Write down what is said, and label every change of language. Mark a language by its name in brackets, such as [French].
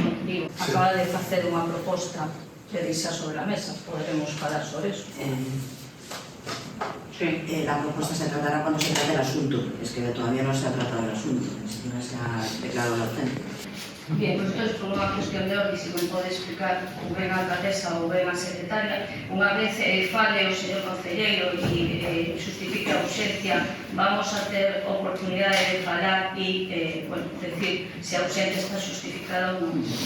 [Galician] Digo, acaba de facer unha proposta que deixa sobre a mesa. Poderemos falar sobre eso. Sí. [Spanish] La propuesta se tratará cuando se trate el asunto. Es que todavía no se ha tratado el asunto, ni siquiera se ha declarado la urgencia. [Galician] Bien, pues entonces, por unha cuestión de orden, se me pode explicar ou ben a alcaldesa ou ben a secretaria, unha vez fale o señor concelleiro e justifique a urxencia, vamos a ter oportunidade de falar e, bueno, decir se a urxencia está justificada ou non.